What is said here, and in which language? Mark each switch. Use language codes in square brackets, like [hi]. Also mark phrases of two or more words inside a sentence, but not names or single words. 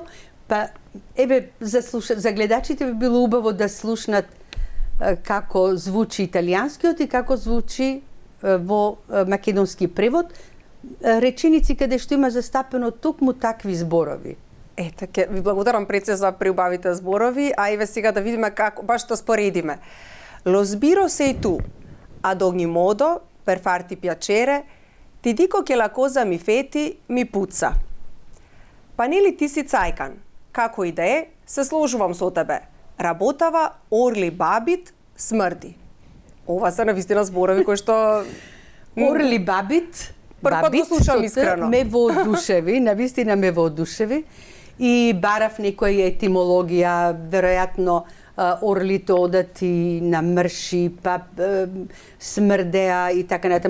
[mk] Па еве за гледачите би било убаво да слушнат како звучи италијанскиот и како звучи во македонски превод, реченици каде што има застапено токму такви зборови. Ете, ви благодарам Преце за приубавите зборови, а еве сега да видиме како баш тоа споредиме. [it] Lo sbiro sei tu, ad ogni modo, per farti piacere, ti dico che la cosa mi feti, mi puzza. [mk] Pa нели ти си цајкан? Како и да е, се сложувам со тебе. Работава, орли бабит, смрди. Ова се навистина зборови кои што... Орли бабит, првпат го слушам искрено. Ме воодушеви, навистина ме воодушеви. И барав некоја етимологија, веројатно орлите одат и на мрши, па смрдеа и така натаму.